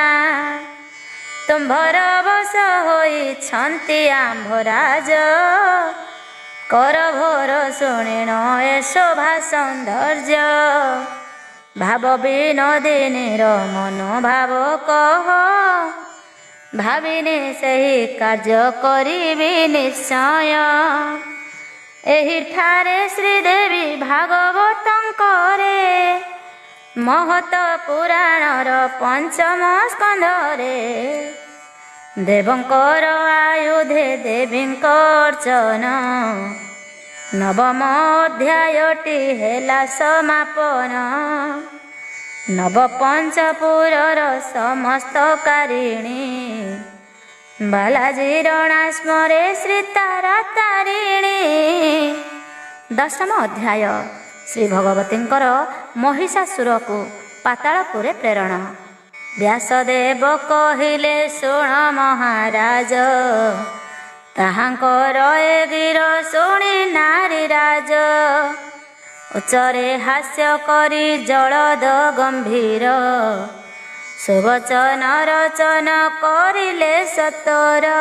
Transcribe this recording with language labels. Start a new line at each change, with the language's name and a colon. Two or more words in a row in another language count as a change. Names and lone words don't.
Odia: ତୁମ୍ଭର ବଶ ହୋଇଛନ୍ତି ଆମ୍ଭରାଜ, କର ଭୋର ଶୁଣିଣ ଏ ଶୋଭା ସୌନ୍ଦର୍ଯ୍ୟ, ଭାବ ବିନୋଦିନୀର ମନୋଭାବ କହ, ଭାବିନି ସେହି କାର୍ଯ୍ୟ କରିବି ନିଶ୍ଚୟ। ଏହିଠାରେ ଶ୍ରୀଦେବୀ ଭାଗବତଙ୍କରେ, ମହତ ପୁରାଣର ପଞ୍ଚମ ସ୍କନ୍ଧରେ ଦେବଙ୍କର ଆୟୁଧେ ଦେବୀଙ୍କର୍ଚ୍ଚନ ନବମ ଅଧ୍ୟାୟଟି ହେଲା ସମାପନ ନବ ପଞ୍ଚପୁରର ସମସ୍ତ କାରିଣୀ ବାଲାଜୀ ରଣା ସ୍ମରେ ଶ୍ରୀ ତାରା ତାରିଣୀ। ଦଶମ ଅଧ୍ୟାୟ ଶ୍ରୀ ଭଗବତୀଙ୍କର ମହିଷାସୁର କୋ ପାତାଳପୁରେ ପ୍ରେରଣ। ବ୍ୟାସଦେବ କହିଲେ ଶୁଣ ମହାରାଜ ତାହାଙ୍କର ଏ ଗିର ଶୁଣି ନାରୀରାଜ ଉଚ୍ଚରେ ହାସ୍ୟ କରି ଜଳଦ ଗମ୍ଭୀର ସୁବଚନ ରଚନ କରିଲେ ସତର